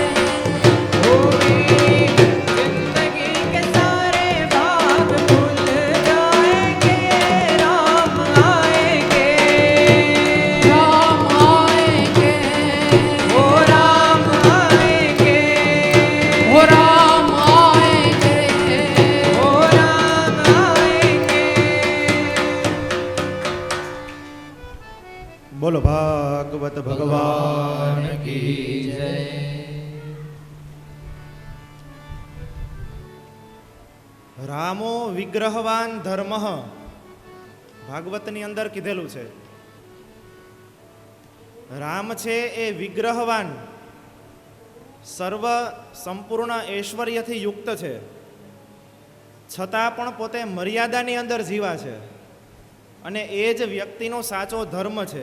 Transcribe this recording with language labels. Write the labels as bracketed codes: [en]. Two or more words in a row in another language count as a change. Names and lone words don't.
[hi] ओ मेरी जिंदगी के सारे भाग खुल जाएंगे, राम आएंगे। राम आएंगे। ओ राम आएंगे। ओ राम आएंगे। ओ राम आएंगे। [gu] બોલો ભાગવત ભગવાન की जय। [sa] रामो विग्रहवान धर्म [gu] ભાગવતની અંદર કીધેલું છે. રામ છે એ વિગ્રહવાન સર્વ સંપૂર્ણ ઐશ્વર્યથી યુક્ત છે, છતાં પણ પોતે મર્યાદાની અંદર જીવા છે અને એ જ વ્યક્તિનો સાચો ધર્મ છે.